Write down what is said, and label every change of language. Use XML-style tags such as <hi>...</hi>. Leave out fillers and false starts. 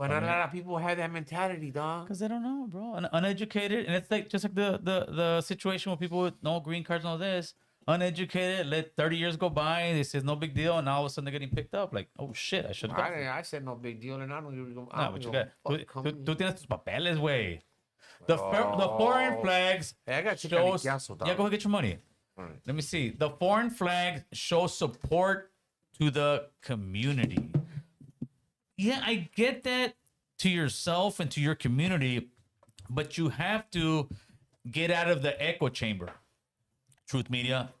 <en>But not a lot of people have that mentality, dog. Because they don't know, bro. Uneducated, and it's like just like the situation with people with no green cards and all this. Uneducated, let 30 years go by, they says no big deal, and all of a sudden they're getting picked up. Like, oh shit, I should have. I said no big deal, and I don't even go. No, but you got.</en> <es>Tú tienes tus papeles, güey.</es> <en>The foreign flags. Hey, I got shows. Yeah, go ahead, get your money. Right. Let me see. The foreign flags show support to the community. Yeah, I get that to yourself and to your community, but you have to get out of the echo chamber, Truth Media.</en>